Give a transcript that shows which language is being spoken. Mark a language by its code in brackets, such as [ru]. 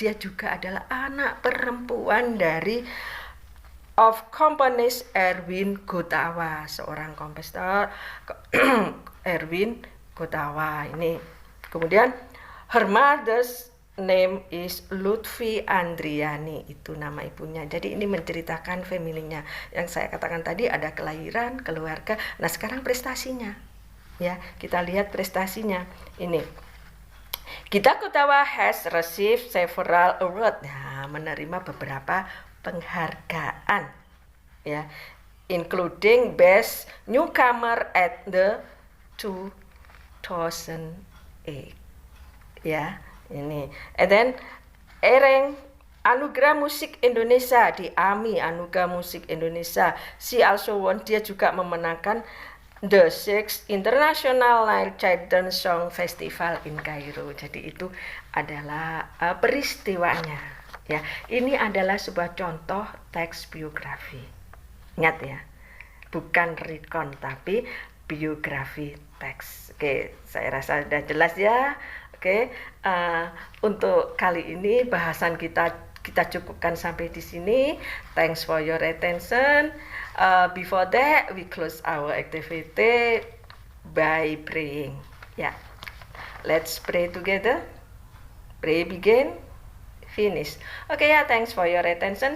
[id] Dia juga adalah anak perempuan dari of komponis Erwin Gutawa, seorang komposer Erwin Gutawa ini. Kemudian [en] her mother's name is [id] Lutfi Andriani, itu nama ibunya. Jadi ini menceritakan family-nya. Yang saya katakan tadi ada kelahiran, keluarga. Nah, sekarang prestasinya. Ya, kita lihat prestasinya. Ini. [en] Gita Gutawa has received several awards. [id] Nah, menerima beberapa penghargaan. [en] Ya, including Best Newcomer at the 2008. [id] Ya, ini. [en] And then [id] Ereng Anugerah Musik Indonesia di AMI, Anugerah Musik Indonesia. [en] She also won, [id] dia juga memenangkan [en] the 6th International Nile Children's Song Festival in Cairo. [id] Jadi itu adalah peristiwanya. Ya, ini adalah sebuah contoh teks biografi. Ingat ya, bukan recon tapi biografi teks. Oke, saya rasa sudah jelas ya. Oke, untuk kali ini bahasan kita cukupkan sampai di sini. [en] Thanks for your attention. Before that, we close our activity by praying. Yeah, let's pray together. Pray, begin, finish. Okay, yeah, thanks for your attention.